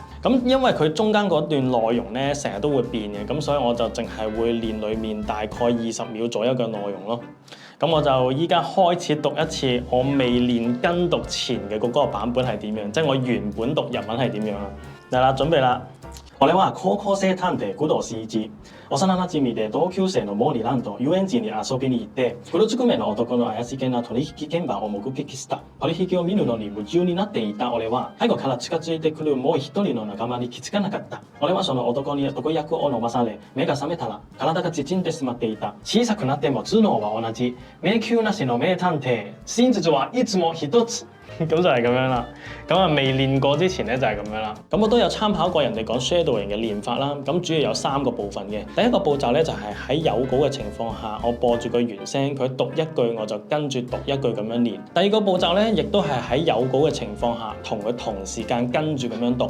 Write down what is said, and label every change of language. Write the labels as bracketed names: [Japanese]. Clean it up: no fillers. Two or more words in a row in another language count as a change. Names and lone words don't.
[Cantonese] 咁因為佢中間嗰段內容咧，成日都會變嘅，咁所以我就淨係會練裡面大概20秒左右嘅內容咯。咁我就依家開始讀一次我未練跟讀前嘅嗰個版本係點樣，即係我原本讀日文係點樣啦。嚟啦，準備啦！ [Japanese] 我は高校生探偵工藤新一。幼馴染で同級生の毛利蘭と遊園地に遊びに行って、黒ずくめの男の怪しげな取引現場を目撃した。取引を見るのに夢中になっていた俺は、背後から近づいてくるもう一人の仲間に気づかなかった。俺はその男に毒薬を飲まされ、目が覚めたら体が縮んでしまっていた。小さくなっても頭脳は同じ。迷宮なしの名探偵。真実はいつも一つ。 [Cantonese] 咁就係咁樣啦。咁啊未練過之前咧就係咁樣啦。咁我都有參考過人哋講 shadowing 嘅練法啦。咁主要有3個部分嘅。第一個步驟咧就係喺有稿嘅情況下，我播住個原聲，佢讀一句我就跟住讀一句咁樣練。第二個步驟咧，亦都係喺有稿嘅情況下，同佢同時間跟住咁樣讀。